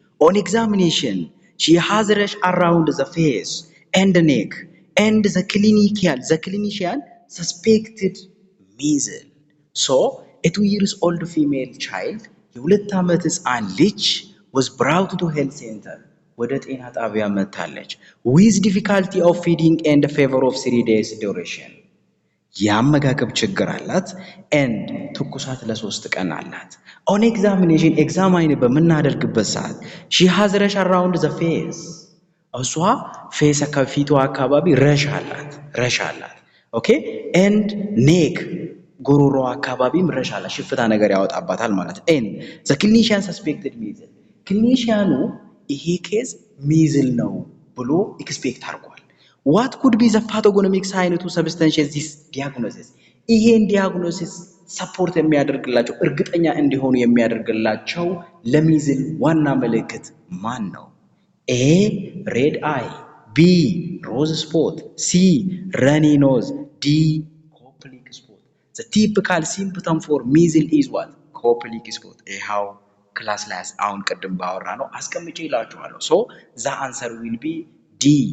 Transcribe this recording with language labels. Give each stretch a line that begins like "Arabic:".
English: On examination, she has rash around the face and the neck, and the clinician suspected measles. So, a 2 years old female child,
Amharic: የሁለት ዓመት ሕፃን ልጅ
English: was brought to health center
Amharic: ወደ ጤና ጣቢያ መጥታለች
English: with difficulty of feeding and fever of 3 days duration.
Amharic: የአመጋገብ ችግር አላት and ትኩሳት ለ3 ቀን አላት።
English: on examination examine
Amharic: በምናደርግበት ሰዓት
English: she has rash around the face
Amharic: እሷ ፌስ ከፊቷ አካባቢ ረሽ አላት ኦኬ
English: and neck
Amharic: ጉሮሮ አካባቢም ረሽ አላት ሽፍታ ነገር ያወጣባታል ማለት
English: and the clinician suspected measles
Amharic: ክሊኒሻኑ ይሄ ኬዝ ሚዝል ነው ብሎ ኤክስፔክት አድርጓል።
English: what could be the pathognomic sign to substantiate this diagnosis?
Amharic: ይሄን ዲያግኖሲስ ሰፖርት የሚያደርግላቸው እርግጠኛ እንዲሆኑ የሚያደርግላቸው ለሚዝል ዋና ምልክት ማን ነው?
English: A red eye, B rose spot, C runny nose, D coplic spot. The typical symptom for measles is what? coplic spot.
Amharic: ይሄው ክላስ ላይ አሁን ቀደም ባወራ ነው አስቀምጬ ይላችኋለሁ።
English: so the answer will be D.